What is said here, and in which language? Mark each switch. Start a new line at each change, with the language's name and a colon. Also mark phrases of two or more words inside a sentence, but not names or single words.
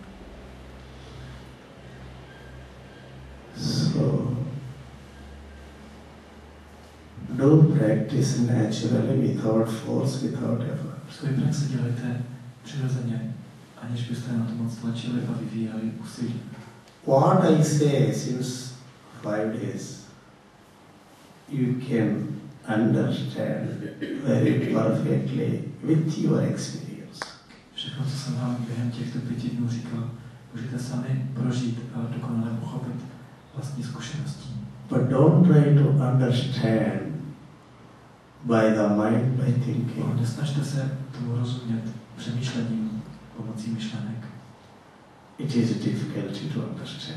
English: So, do practice naturally without force, without effort.
Czech: Svoji praxi dělejte přirozeně, aniž byste na to moc tlačili a vyvíjeli úsilí.
English: What I say since 5 days, you can understand very perfectly with your experience.
Czech: Všechno, co jsem vám během těchto 5 dnů říkal, můžete sami prožít a dokonale pochopit vlastní zkušeností.
English: But don't try to understand by the mind, by thinking.
Czech: Nesnažte se tomu rozumět přemýšlením pomocí myšlenek.
English: It is difficult to understand.